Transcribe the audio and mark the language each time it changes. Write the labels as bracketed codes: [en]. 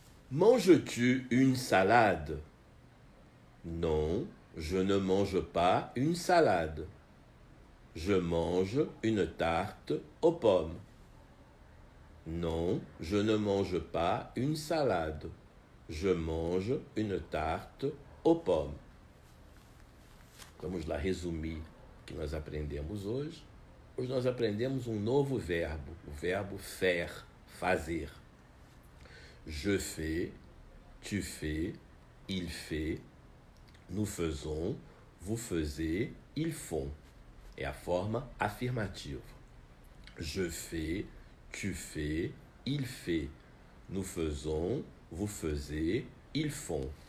[fr] Manges-tu une salade? Non, je ne mange pas une salade. Je mange une tarte aux pommes. Non, je ne mange pas une salade. Je mange une tarte aux pommes. [pt] Vamos lá resumir o que nós aprendemos hoje. Hoje nós aprendemos um novo verbo, o verbo faire, fazer. [fr] Je fais, tu fais, il fait, nous faisons, vous faisiez, ils font. [pt] É a forma afirmativa. [fr] Je fais, tu fais, il fait, nous faisons, vous faisiez, ils font.